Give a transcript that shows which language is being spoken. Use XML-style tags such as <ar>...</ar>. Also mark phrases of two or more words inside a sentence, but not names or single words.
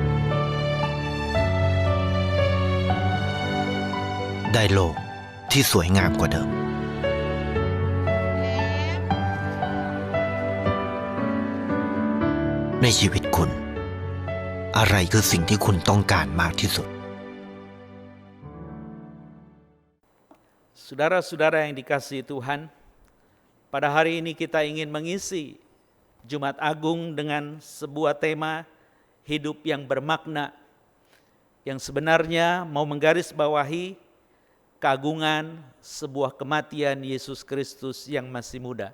<th>ได้โลกที่สวยงามกว่าเดิม ในชีวิตคุณ อะไรคือสิ่งที่คุณต้องการมากที่สุด</th> <id>Saudara-saudara yang dikasihi Tuhan, pada hari ini kita ingin mengisi Jumat Agung dengan sebuah tema hidup yang bermakna, yang sebenarnya mau menggarisbawahi keagungan sebuah kematian Yesus Kristus yang masih muda.</id>